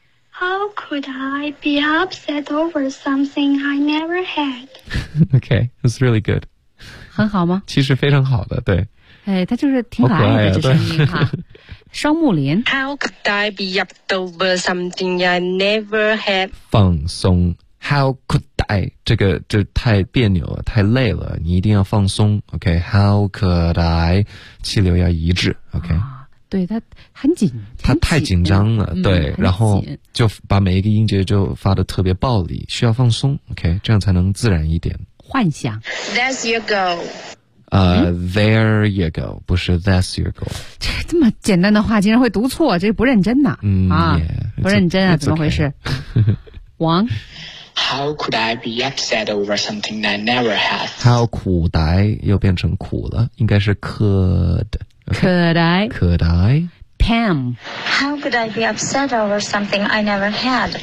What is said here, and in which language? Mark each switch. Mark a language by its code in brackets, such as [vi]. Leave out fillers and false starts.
[en] How could I be upset over something I never had? OK, that's really good. [zh] 很好吗？其实非常好的，对。哎，它就是挺可爱的可爱、这声音哈。双木林。 [en] How could I be upset over something I never had? [zh] 放松。 [en] How could I? [zh] 这个就太别扭了，太累了，你一定要放松。 [en] OK, how could I? [zh] 气流要一致。 [en] OK,、 [zh] 对，他很紧。他太紧张了、对，然后就把每一个音节就发得特别暴力，需要放松。 OK, 这样才能自然一点。幻想。 [en] There you go. There you go, [zh] 不是 [en] that's your goal. [zh] 这么简单的话竟然会读错，这不认真呢、不认真啊，怎么回事、王。 [en] How could I be upset over something I never had? How could I [zh] 又变成苦了，应该是 could、 [en] okay? Could I? Pam. How could I be upset over something I never had?